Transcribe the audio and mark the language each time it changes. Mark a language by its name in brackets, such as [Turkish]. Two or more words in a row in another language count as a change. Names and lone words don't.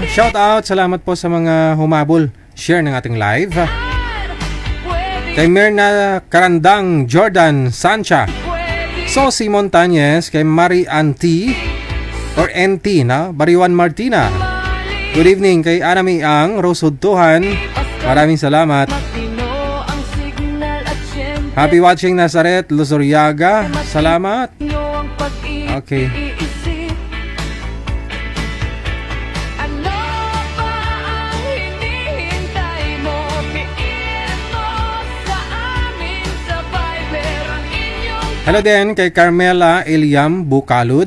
[Filipino] Shout out, salamat po sa mga humabol, share ng ating live. Kay Mirna Karandang, Jordan Sancha, Sosi Montañez, kay Marie Anti or NT, no? Bariwan Martina. [English] Good evening [Filipino] kay Anami Ang, Rose Hudtuhan. Maraming salamat. [English] Happy watching [Filipino] Nazaret Luzuriaga. Salamat. Okay. Hello din kay Carmela Eliam Bukalud.